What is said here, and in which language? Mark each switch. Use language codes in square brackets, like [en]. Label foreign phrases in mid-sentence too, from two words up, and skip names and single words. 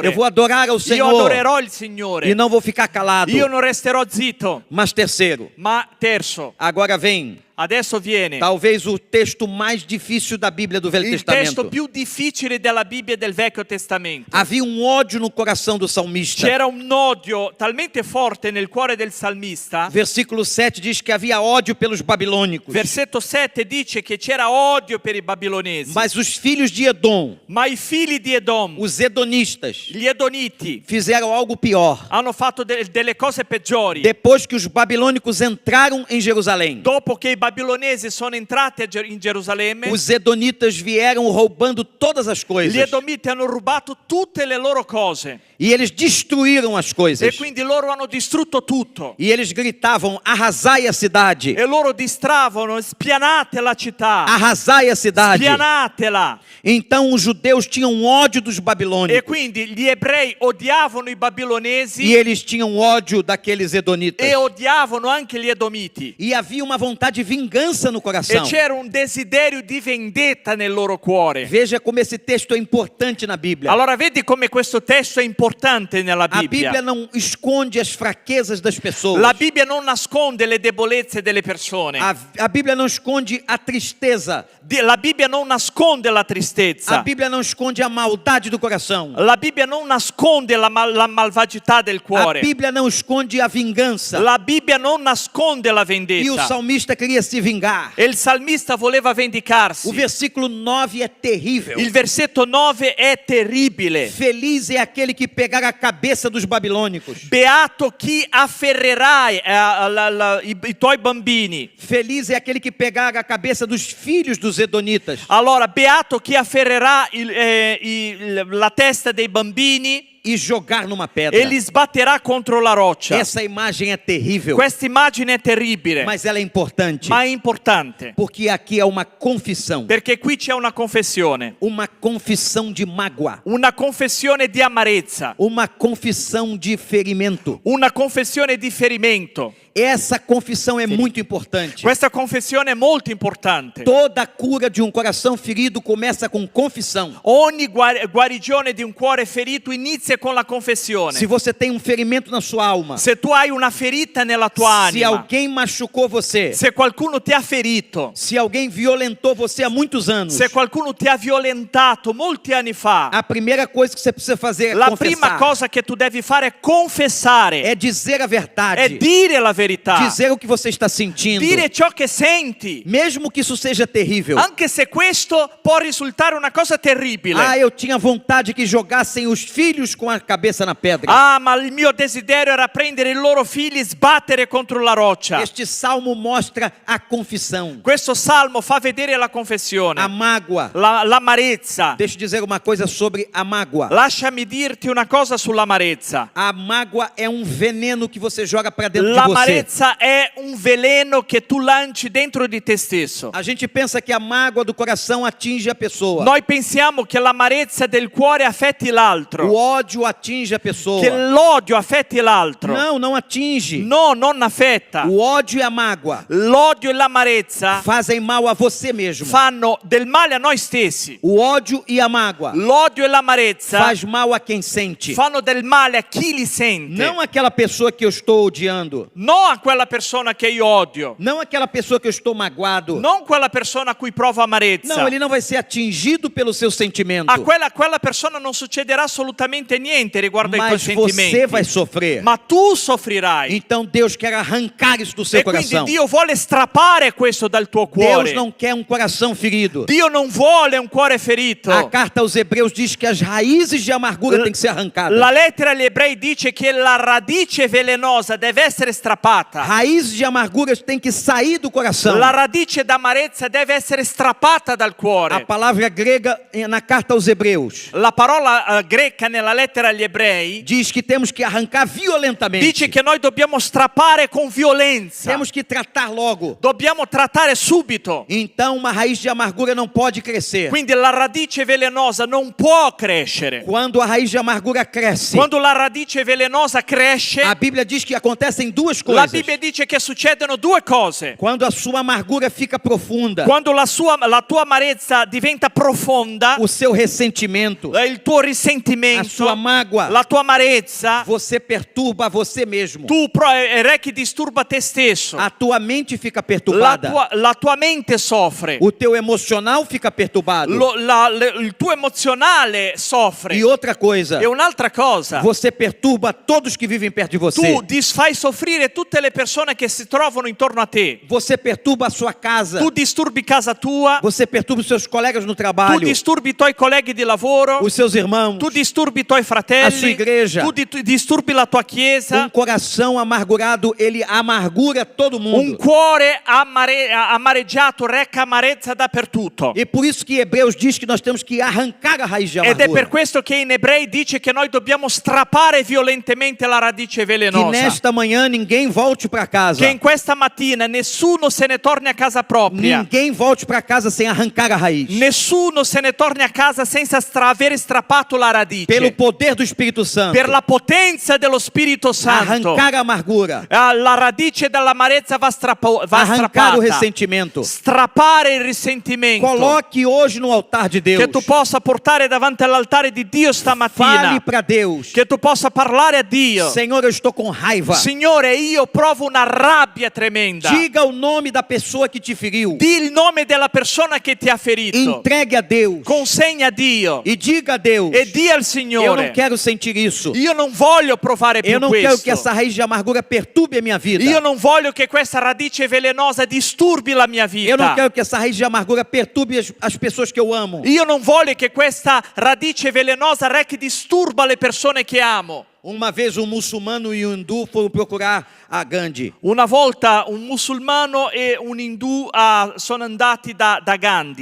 [pt] Eu vou adorar ao [it] Io [pt] Senhor. [it] adorerò il Signore. [pt] E não vou ficar calado. [it] Io non resterò zitto. [pt] Mas terceiro, [it] Ma terzo, [pt] agora vem [it] adesso viene [pt] talvez o texto mais difícil da Bíblia do Velho [it] il testo [pt] Testamento. [it] più difficile della Bibbia e del Vecchio Testamento. [pt] Havia um ódio no coração do salmista. [it] C'era un odio talmente forte nel cuore del salmista. [pt] Versículo 7 diz que havia ódio pelos babilônicos. [it] Versetto 7 dice che c'era odio per i babilonesi. [pt] Mas os filhos de Edom, [it] Ma i figli di Edom, [pt] os edonistas, [it] gli Edoniti, [pt] fizeram algo pior. [it] hanno fatto delle cose peggiori. [pt] Depois que os babilônicos entraram em Jerusalém, [it] Dopo che i babilonesi sono entrati in Gerusalemme, [pt] os edonitas vieram roubando todas as [it] gli [pt] coisas. [it] Edomiti hanno rubato tutte le loro cose. [pt] E eles destruíram as [it] E [pt] coisas. [it] quindi loro hanno distrutto tutto. [pt] E eles gritavam: arrasai a cidade, [it] E loro distravano, spianate la città, [pt] arrasai a cidade. [it] spianatela. [pt] Então os judeus tinham ódio dos [it] E [pt] babilônicos. [it] quindi gli ebrei odiavano i babilonesi [pt] E eles tinham ódio daqueles edonitas. [it] e odiavano anche gli Edomiti. [pt] E havia uma vontade de vingança no [it] E [pt] coração. [it] c'era un desiderio di vendetta nel loro cuore. [pt] Veja como esse texto é importante na Bíblia. [it] Allora vedi come questo testo è importante nella [pt] A [it] Bibbia. [pt] Bíblia não esconde as fraquezas das pessoas. [it] La Bibbia non nasconde le debolezze delle persone. [pt] A Bíblia não esconde a tristeza. [it] La Bibbia non nasconde la [pt] A [it] tristezza. [pt] Bíblia não esconde a maldade do coração. [it] La Bibbia non nasconde la malvagità del [pt] A [it] cuore. [pt] Bíblia não esconde a vingança. [it] La Bibbia non nasconde la [pt] E o [it] vendetta. [pt] salmista queria se vingar. [it] E il salmista voleva vendicarsi. [pt] O versículo 9 é terrível. [it] Il versetto 9 è terribile. [pt] Feliz é aquele que pegar a cabeça dos babilônicos. [it] Beato chi afferrerà i tuoi bambini. [pt] Feliz é aquele que pegar a cabeça dos filhos dos edonitas. [it] Allora, beato chi afferrerà la testa dei bambini [pt] E jogar numa pedra. [it] e li sbatterà contro la roccia. [pt] Essa imagem é terrível. [it] Questa immagine è terribile, [pt] Mas ela é importante. [it] ma è importante. [pt] Porque aqui é uma confissão. [it] Perché qui c'è una confessione. [pt] Uma confissão de mágoa. [it] Una confessione di amarezza. [pt] Uma confissão de ferimento. [it] Una confessione di ferimento. [pt] Essa confissão é muito importante. [it] Questa confessione è molto importante. [pt] Toda cura de um coração ferido começa com confissão. [it] Ogni guarigione di un cuore ferito inizia con la confessione. [pt] Se você tem um ferimento na sua alma, [it] Se tu hai una ferita nella tua se anima, [pt] alguém machucou você, [it] se qualcuno ti ha ferito, [pt] se alguém violentou você há muitos anos, [it] se qualcuno ti ha violentato molti anni fa, [pt] a primeira coisa que você precisa fazer é [it] la [pt] confessar. [it] prima cosa che tu devi fare è confessare, [pt] É dizer a verdade. [it] è dire la [pt] É [it] verità. [pt] Dizer o que você está sentindo. [it] Dire ciò che senti. [pt] Mesmo que isso seja terrível. [it] Anche se questo può risultare una cosa terribile. [pt] Ah, eu tinha vontade que jogassem os filhos com a cabeça na pedra. [it] Ah, ma il mio desiderio era prendere i loro figli e sbattere contro la roccia. [pt] Este salmo mostra a confissão, [it] Questo salmo fa vedere la confessione, [pt] a mágoa. [it] l'amarezza. [pt] Deixa eu dizer uma coisa sobre a mágoa. [it] Lasciami dirti una cosa sull'amarezza. [pt] A mágoa é um veneno que você joga para dentro de você. [it] L'amarezza è un veleno che tu lanci dentro di te stesso. [pt] A gente pensa que a mágoa do coração atinge a pessoa. [it] Noi pensiamo che l'amarezza del cuore affetti [pt] O [it] l'altro, [pt] ódio atinge a pessoa. [it] che l'odio affetti l'altro. [pt] Não, não atinge. [it] No, non affetta. [pt] O ódio e a mágoa [it] L'odio e l'amarezza [pt] fazem mal a você mesmo. [it] fanno del male a noi stessi. [pt] O ódio e a mágoa [it] L'odio e l'amarezza [pt] faz mal a quem sente. [it] fanno del male a chi li sente. [pt] Não aquela pessoa que eu estou odiando. [it] Non a quella persona che io odio. [pt] Não aquela pessoa que eu estou magoado. [it] Non quella persona a cui provo amarezza. [pt] Não, ele não vai ser atingido pelo seu sentimento. [it] A quella persona non succederà assolutamente niente riguardo ai tuoi [pt] Mas você [it] sentimenti. [pt] vai sofrer. [it] Ma tu soffrirai. [pt] Então Deus quer arrancar isso do seu [it] E quindi [pt] coração. [it] Dio vuole strappare questo dal tuo [pt] Deus [it] cuore. [pt] não quer um coração ferido. [it] Dio non vuole un cuore ferito. [pt] A carta aos Hebreus diz que as raízes de amargura têm que ser arrancadas. [it] La lettera agli ebrei dice che la radice velenosa deve essere strappata. [pt] Raízes de amarguras têm que sair do coração. [it] La radice d'amarezza deve essere strappata dal [pt] A [it] cuore. [pt] palavra grega na carta aos Hebreus [it] La parola greca nella lettera agli ebrei [pt] diz que temos que arrancar violentamente. [it] dice che noi dobbiamo strappare con violenza. [pt] Temos que tratar logo. [it] Dobbiamo trattare subito. [pt] Então uma raiz de amargura não pode crescer. [it] Quindi la radice velenosa non può crescere. [pt] Quando a raiz de amargura cresce, [it] Quando la radice velenosa cresce, [pt] a Bíblia diz que acontecem duas [it] la [pt] coisas. [it] Bibbia dice che succedono due cose. [pt] Quando a sua amargura fica profunda, [it] Quando la tua amarezza diventa profonda, [pt] o seu ressentimento, [it] il tuo [pt] a [it] risentimento, [pt] sua mágoa, [it] la tua amarezza, [pt] você perturba a você mesmo. [it] tu rechi disturba te stesso. [pt] A tua mente fica perturbada. [it] La tua mente soffre. [pt] O teu emocional fica perturbado. [it] Il tuo emozionale soffre. [pt] E outra coisa, [it] E un'altra cosa, [pt] você perturba todos que vivem perto de você. [it] tu fai soffrire tutte le persone che si trovano intorno a te. [pt] Você perturba a sua casa. [it] Tu disturbi casa tua, [pt] Você perturba os seus colegas no [it] tu [pt] trabalho. [it] disturbi i tuoi colleghi di lavoro, [pt] Os seus irmãos. [it] tu disturbi i tuoi [pt] A sua [it] fratelli, [pt] igreja. [it] tu disturbi la tua chiesa. [pt] Coração amargurado, ele amargura todo [it] Un [pt] mundo. [it] cuore amareggiato reca amarezza dappertutto. [pt] E por isso que Hebreus diz que nós temos que arrancar a raiz de [it] Ed è per [pt] amargura. [it] questo che in Ebrei dice che noi dobbiamo strappare violentemente la radice [pt] Que [it] velenosa. [pt] nesta manhã ninguém volte para casa. [it] Che in questa mattina nessuno se ne torni a casa propria. [pt] Ninguém volte para casa sem arrancar a raiz. [it] Nessuno se ne torni a casa senza aver strappato la radice. [pt] Pelo poder do Espírito Santo. [it] Per la potenza dello Spirito Santo. [pt] Arrancar a amargura. [it] La radice dell'amarezza va [pt] Arrancar o [it] strappata. [pt] ressentimento. [it] Strappare il risentimento. [pt] Coloque hoje no altar de Deus. [it] Che tu possa portare davanti all'altare di Dio stamattina. [pt] Fale para Deus. [it] Che tu possa parlare a Dio. [pt] Senhor, eu estou com raiva. [it] Signore, io provo una rabbia tremenda. [pt] Diga o nome da pessoa que te feriu. [it] Di il nome della persona che ti ha ferito. [pt] Entregue a Deus. [it] Consegna a Dio. [pt] E diga a Deus. [it] E di al [pt] Eu [it] Signore. [pt] não quero sentir isso. [it] Io non voglio provare più [pt] Eu não quero [it] questo. [pt] que essa raiz de amargura perturbe a minha vida. [it] Io non voglio che questa radice velenosa disturbi la mia vita. [pt] Eu não quero que essa raiz de amargura perturbe as pessoas que eu amo. [it] Io non voglio che questa radice velenosa rechi disturba le persone che amo. [pt] Uma vez um muçulmano e um hindu foram procurar a Gandhi. [it] Una volta un musulmano e un indù sono andati da Gandhi.